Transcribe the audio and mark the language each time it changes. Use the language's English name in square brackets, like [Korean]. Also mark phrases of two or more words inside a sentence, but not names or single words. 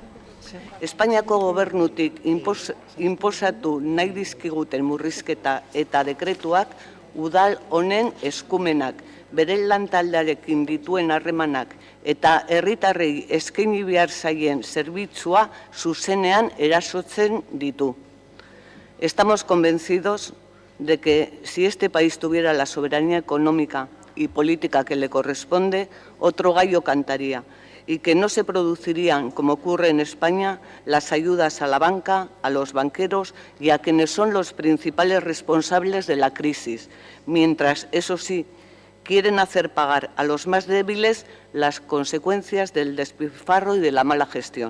[Basque] Espainiako gobernutik inposatu nahi dizkiguten murrizketa eta dekretuak udal honen eskumenak, bere lantaldearekin dituen harremanak eta herritarrei eskaini behar zaien zerbitzua zuzenean erasotzen ditu. [Spanish] Estamos convencidos de que si este país tuviera la soberanía económica y política que le corresponde, otro gallo cantaría y que no se producirían, como ocurre en España, las ayudas a la banca, a los banqueros y a quienes son los principales responsables de la crisis, mientras, eso sí, quieren hacer pagar a los más débiles las consecuencias del despilfarro y de la mala gestión.